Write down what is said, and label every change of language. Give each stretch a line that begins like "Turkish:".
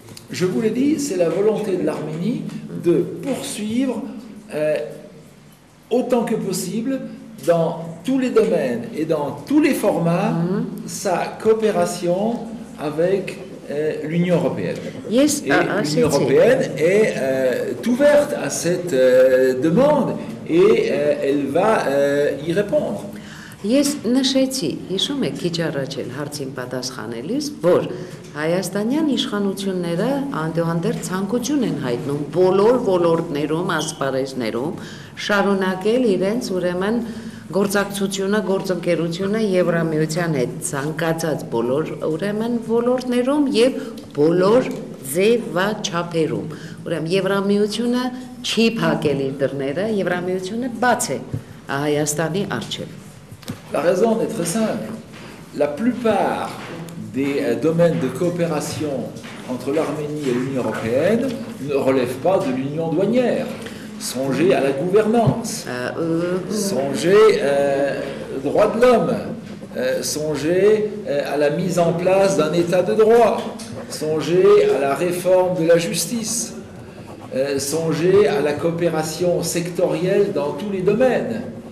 French: Je vous l'ai dit, c'est la volonté de l'Arménie de poursuivre autant que possible dans tous les domaines et dans tous les formats sa coopération avec l'Union européenne.
English: Yes,
French: et l'Union européenne est ouverte à cette demande et elle va y répondre.
Armenian: Ես նշեցի, հիշում եք քիչ առաջ էլ հարցին պատասխանելիս, որ հայաստանյան իշխանությունները անդերձ ցանկություն են հայտնում բոլոր ոլորտներում, ասպարեզներում շարունակել իրենց ուրեմն գործակցությունը, գործընկերությունը Եվրամիության հետ ցանկացած բոլոր ուրեմն ոլորտներում եւ բոլոր ձևաչափերում։ Ուրեմն Եվրամիությունը չի փակել իր դռները, Եվրամիությունը բաց է Հայաստանի առջև։
French: La raison est très simple. La plupart des domaines de coopération entre l'Arménie et l'Union européenne ne relèvent pas de l'union douanière. Songez à la gouvernance, songez aux droits de l'homme, songez à la mise en place d'un état de droit, songez à la réforme de la justice, songez à la coopération sectorielle dans tous les domaines.